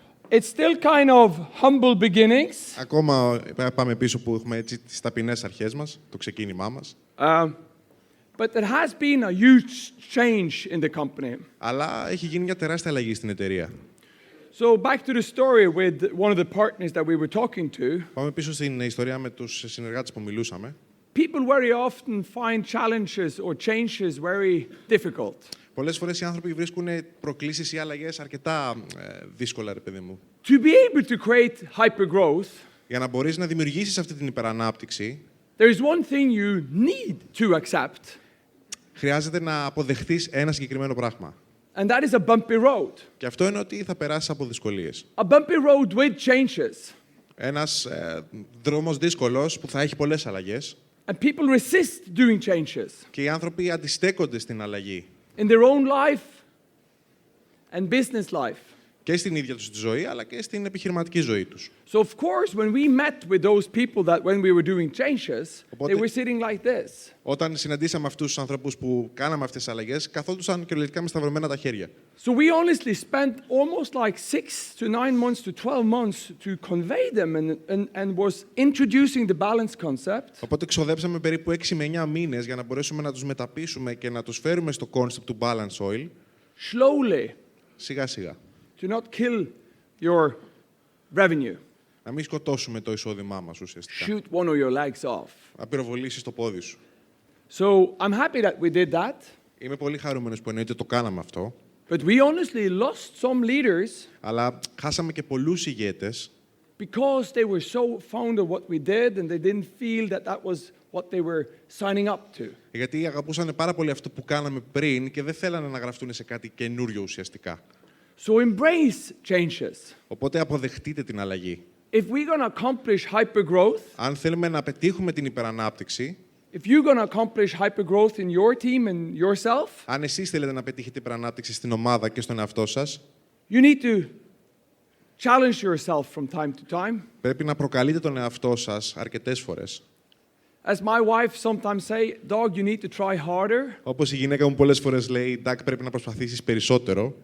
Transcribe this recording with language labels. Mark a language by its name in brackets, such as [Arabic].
[English] It's still kind of humble beginnings, [Greek] Ακόμα πάμε πίσω που έχουμε έτσι τις ταπεινές αρχές μας, το ξεκίνημά μας. [English] but there has been a huge change in the company. [Greek] Αλλά έχει γίνει μια τεράστια αλλαγή στην εταιρεία. [English] So back to the story with one of the partners that we were talking to. [Greek] Πάμε πίσω στην ιστορία με τους συνεργάτες που μιλούσαμε. [English] People very often find challenges or changes very difficult. [Greek] Πολλές φορές οι άνθρωποι βρίσκουν προκλήσεις ή αλλαγές αρκετά δύσκολα, ρε παιδί μου. [English] To be able to create hypergrowth, [Greek] Για να μπορείς να δημιουργήσεις αυτή την υπερανάπτυξη, [English] there is one thing you need to accept, [Greek] χρειάζεται να αποδεχτείς ένα συγκεκριμένο πράγμα. [English] and that is a bumpy road. [Greek] Και αυτό είναι ότι θα περάσεις από δυσκολίες. [English] A bumpy road with changes. [Greek] Ένας δρόμος δύσκολος που θα έχει πολλές αλλαγές [English] And people resist doing changes [Greek] και οι άνθρωποι αντιστέκονται στην αλλαγή [English] in their own life and business life. [Greek] και στην ίδια τους τη ζωή, αλλά και στην επιχειρηματική ζωή τους. [English] So of course, when we met with those people that when we were doing changes, they were sitting like this. [Greek] Όταν συναντήσαμε αυτούς τους ανθρώπους που κάναμε αυτές τις αλλαγές, καθόντουσαν κυριολεκτικά με σταυρωμένα τα χέρια. [English] So we honestly spent almost like 6 to 9 months to 12 months to convey them and was introducing the balance concept. [Greek] Οπότε ξοδέψαμε περίπου 6 με 9 μήνες για να μπορέσουμε να τους μεταπίσουμε και να τους φέρουμε στο concept του balance oil. [English] Slowly, [Greek] Σιγά σιγά. [English] to not kill your revenue. [Greek] Να μην σκοτώσουμε το εισόδημά μας ουσιαστικά. [English] Shoot one of your legs off. [Greek] Να πυροβολήσεις το πόδι σου. [English] So I'm happy that we did that, [Greek] Είμαι πολύ χαρούμενος που εννοείται το κάναμε αυτό, [English] but we honestly lost some leaders [Greek] αλλά χάσαμε και πολλούς ηγέτες [English] because they were so fond of what we did and they didn't feel that that was what they were signing up to. [Greek] γιατί αγαπούσαν πάρα πολύ αυτό που κάναμε πριν και δεν θέλανε να γραφτούν σε κάτι καινούριο ουσιαστικά. [English] So embrace changes. [Greek] Οπότε αποδεχτείτε την αλλαγή. [English] if we're going to accomplish hypergrowth, [Greek] Αν θέλουμε να πετύχουμε την υπερανάπτυξη, [English] if you're going to accomplish hypergrowth in your team and yourself, [Greek] αν εσείς θέλετε να πετύχετε υπερανάπτυξη στην ομάδα και στον εαυτό σας, [English] you need to challenge yourself from time to time. [Greek] πρέπει να προκαλείτε τον εαυτό σας αρκετές φορές. [English] As my wife sometimes say, dog, you need to try harder. [Greek] Όπως η γυναίκα μου πολλές φορές λέει, Ντάκ, πρέπει να προσπαθήσεις περισσότερο.